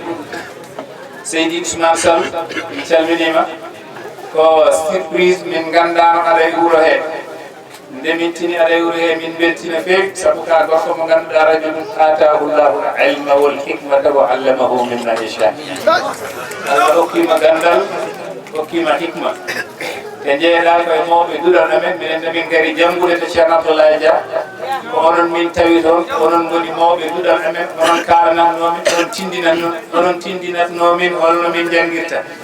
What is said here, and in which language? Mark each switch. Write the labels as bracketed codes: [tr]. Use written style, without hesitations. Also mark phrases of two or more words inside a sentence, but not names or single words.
[ff] Seydi Ousmane Sall mi calminima ko surprise min gandano aɗa e wuro he nde min tini aɗa e wuro he min beltina feewi saabu ka gorko mo ganduɗa [ar] رجلٌ آتاه الله علمًا والحكمة وعلّمه مما يشاء الله [ff] hokkima gandal hokkima hikma te jeeɗa koye mawɓe duɗal amen minen nde min gari janngude to Ceerno Abdoulaye Dia ko onon min tawi toon onon ngoni mawɓe duɗal amen onon karanatnomin onon tindinatnomin holno min janngirta